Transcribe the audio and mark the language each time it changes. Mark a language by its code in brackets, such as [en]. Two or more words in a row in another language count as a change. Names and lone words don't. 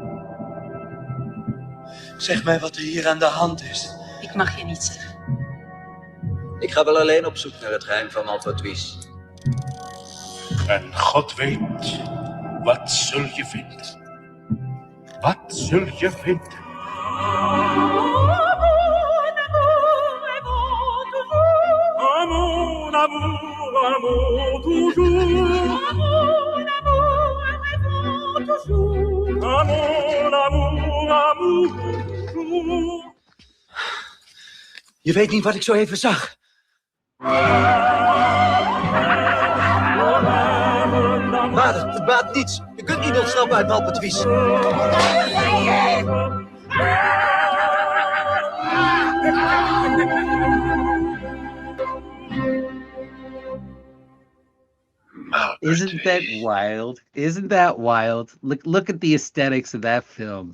[nl] Zeg mij wat er hier aan de hand is. Ik mag je niet zeggen. Ik ga wel alleen op zoek naar het geheim van Malpertuis. En God weet, wat zul je vinden? Wat zul je vinden? [fr] Amour, amour, amour, toujours. Amour, amour, amour, toujours. [nl] Je weet niet wat ik zo even zag. Vader, het baat niets. Je kunt niet ontsnappen uit Malpertuis. [en] Isn't that wild? Isn't that wild? Look at the aesthetics of that film.